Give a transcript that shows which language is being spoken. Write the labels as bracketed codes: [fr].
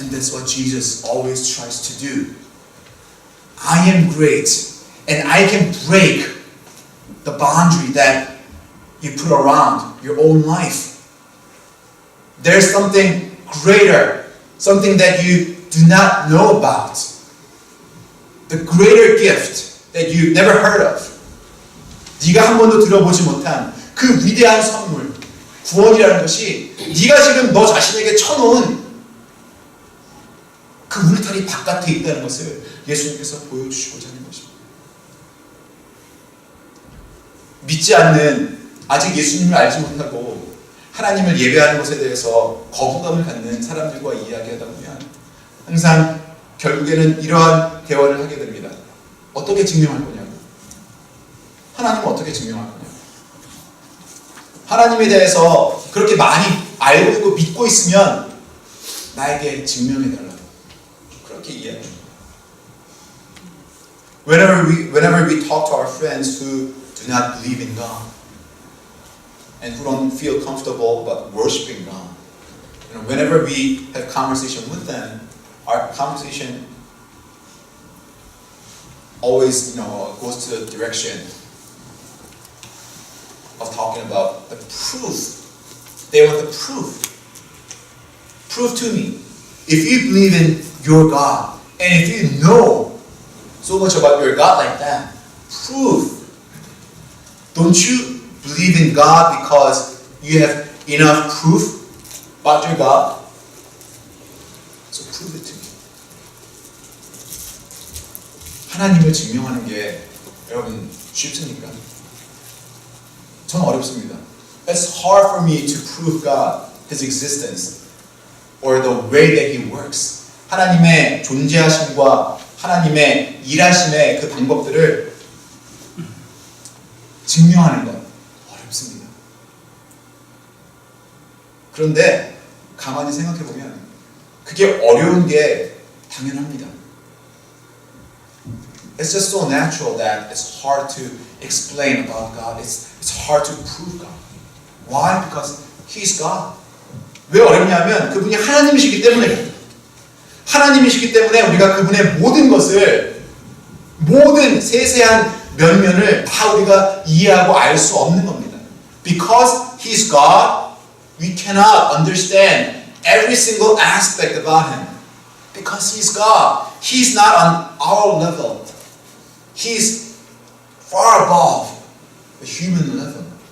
[en] And that's what Jesus always tries to do. I am great, and I can break the boundary that you put around your own life. There's something greater, something that you do not know about. The greater gift that you've never heard of. [ko] 네가 한 번도 들어보지 못한 그 위대한 선물, 구원이라는 것이 네가 지금 너 자신에게 쳐놓은 그 울타리 바깥에 있다는 것을 예수님께서 보여주시고자 하는 것입니다. 믿지 않는, 아직 예수님을 알지 못하고 하나님을 예배하는 것에 대해서 거부감을 갖는 사람들과 이야기하다 보면 항상 결국에는 이러한 대화를 하게 됩니다. 어떻게 증명할 거냐고. 하나님은 어떻게 증명할 거냐고. 하나님에 대해서 그렇게 많이 알고 있고 믿고 있으면 나에게 증명해달라고. 그렇게 이야기합니다. [en] Whenever we talk to our friends who do not believe in God and who don't feel comfortable about worshiping God, whenever we have conversation with them, our conversation always goes to the direction of talking about the proof. They want the proof. Prove to me. If you believe in your God, and if you know so much about your God like that, prove. Don't you believe in God because you have enough proof about your God? So prove it to me. [ko] 하나님을 증명하는 게 여러분 쉽습니까? 저는 어렵습니다. [en] It's hard for me to prove God, His existence, or the way that He works. [ko] 하나님의 존재하심과 하나님의 일하심의 그 방법들을 증명하는 건 어렵습니다. 그런데 가만히 생각해 보면 그게 어려운 게 당연합니다. [en] It's just so natural that it's hard to explain about God. It's hard to prove God. Why? Because He's God. [ko] 왜 어렵냐면 그분이 하나님이시기 때문에. 하나님이시기 때문에 우리가 그분의 모든 것을, 모든 세세한 면면을 다 우리가 이해하고 알 수 없는 겁니다. [en] Because He's God, we cannot understand every single aspect about Him. Because He's God. He's not on our level. He's far above the human level.